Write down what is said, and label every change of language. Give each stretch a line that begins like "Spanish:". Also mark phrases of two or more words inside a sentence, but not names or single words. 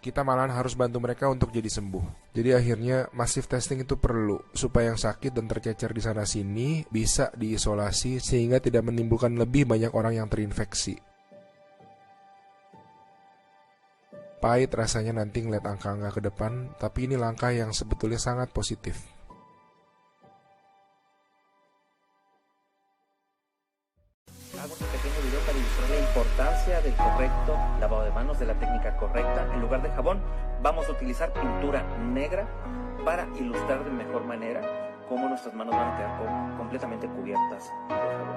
Indonesian: Kita malahan harus bantu mereka untuk jadi sembuh. Jadi akhirnya masif testing itu perlu, supaya yang sakit dan tercecer di sana-sini bisa diisolasi sehingga tidak menimbulkan lebih banyak orang yang terinfeksi. Pahit rasanya nanti ngeliat angka-angka ke depan, tapi ini langkah yang sebetulnya sangat positif.
Spanish: Hago este pequeño video para ilustrar la importancia del correcto lavado de manos, de la técnica correcta. En lugar de jabón, vamos a utilizar pintura negra para ilustrar de mejor manera cómo nuestras manos van a quedar completamente cubiertas de jabón.